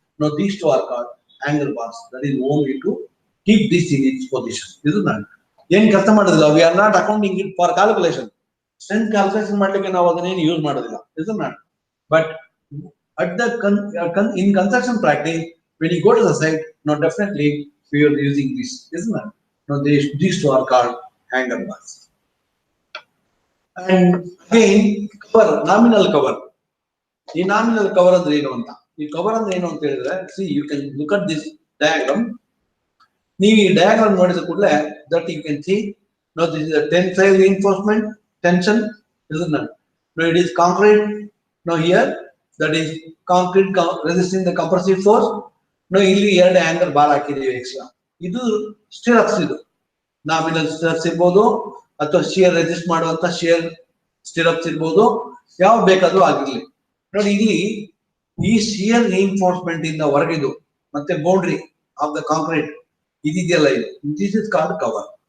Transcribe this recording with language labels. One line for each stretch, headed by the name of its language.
English: Now these two are called angle bars. That is only to keep this in its position.
Kannada: ಏನ್ ಕೆಲಸ ಮಾಡೋದಿಲ್ಲ.
English: We are not accounting it for calculation.
Kannada: Strength calculation ಮಾಡ್ಲಿಕ್ಕೆ ನಾವು ಅದನ್ನೇನು use ಮಾಡೋದಿಲ್ಲ.
English: But at the in construction practice, when you go to the site, now definitely we are using this, isn't it? Now these two are called hanger bars. And again, cover, nominal cover.
Kannada: ಈ nominal cover ಅಂದ್ರೆ ಏನು ಅಂತ, ಈ cover ಅಂದ್ರೆ ಏನು ಅಂತ ಹೇಳಿದ್ರೆ,
English: See you can look at this diagram.
Kannada: ನೀವು ಈ ಡಯಾಗ್ರಾಮ್ ನೋಡಿದ ಕೂಡಲೇ
English: That you can see no this is tensile reinforcement tension, isn't it? No, it is concrete. No, here that is concrete resisting the compressive force.
Kannada: No, ಇಲ್ಲಿ 2 hanger bar ಹಾಕಿದೀವಿ extra. ಇದು stirrups, ಇದು nominal stirrups ಇರ್ಬೋದು ಅಥವಾ shear resist ಮಾಡುವಂತ shear stirrups ಇರ್ಬೋದು, ಯಾವ ಬೇಕಾದ್ರೂ ಆಗಿರ್ಲಿ. ನೋಡಿ ಇಲ್ಲಿ ಈ ಶಿಯರ್ ರಿಇನ್ಫೋರ್ಸ್ಮೆಂಟ್ ಇಂದ ಹೊರಗಿದು ಮತ್ತೆ ಬೌಂಡ್ರಿ ಆಫ್ ದ ಕಾಂಕ್ರೀಟ್ ಇದೆಯಲ್ಲ, ಇದು
English: This is called cover.